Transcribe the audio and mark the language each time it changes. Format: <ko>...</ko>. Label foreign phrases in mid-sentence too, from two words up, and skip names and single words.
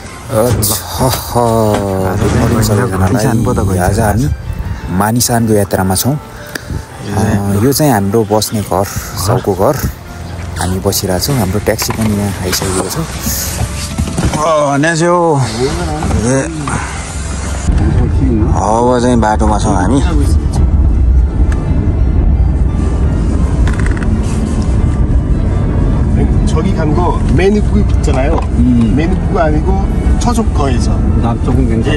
<ne>आज हामी मानिसानको यात्रामा छौँ। यो चाहिँ हाम्रो बस्ने घर, साउको घर। हामी बसिरहेको छौँ। हाम्रो ट्याक्सी पनि यहाँ आइसकेको छ। अब चाहिँ बाटोमा छौँ हामी।</ne> <ko>저기 간 거 매니푸 있잖아요. 매니푸가 아니고 저쪽 거에서 남쪽은 괜찮아.</ko>